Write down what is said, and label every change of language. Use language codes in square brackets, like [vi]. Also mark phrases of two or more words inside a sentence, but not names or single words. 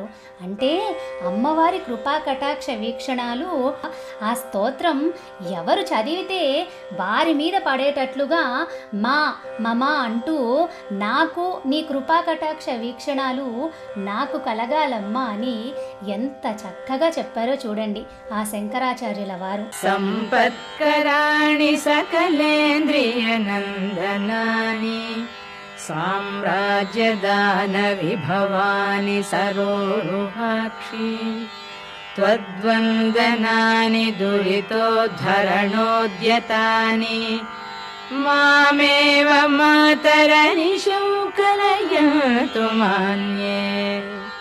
[te] అంటే అమ్మవారి కృపా కటాక్ష వీక్షణాలు ఆ స్తోత్రం ఎవరు చదివితే వారి మీద పడేటట్లుగా మా మమ అంటూ నాకు నీ కృపా కటాక్ష వీక్షణాలు నాకు కలగాలమ్మా అని ఎంత చక్కగా చెప్పారో చూడండి ఆ శంకరాచార్యుల వారు. [sa] సంపత్కరాణి सकलेन्द्रिय नंदनानि साम्राज्यदान विभवानि सरोरुहाक्षि त्वद्वन्दनानि दुरितोद्धरणोद्यतानि मामेव मातरनिशं कलयन्तु मान्ये.